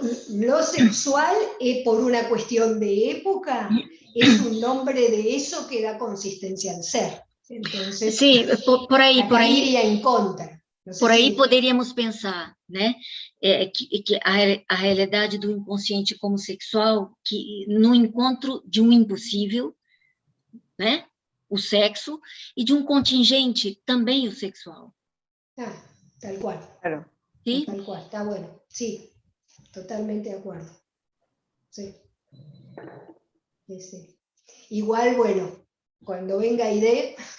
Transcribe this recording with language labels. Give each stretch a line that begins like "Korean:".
Spanish: lo sexual, por una cuestión de época, es un nombre de eso que da consistencia al ser. Entonces, sí,
Portuguese: por aí
Spanish: iría en contra. No sé
Portuguese: por aí si poderíamos pensar, né, que a realidade do inconsciente como sexual, que no encontro de um impossível, né, o sexo, e de um contingente também o sexual.
Spanish: Tal cual. Claro. ¿Sí? Tal cual, está bueno. Sí, totalmente de acuerdo. Sí. Sí. Igual, bueno, cuando venga Aide...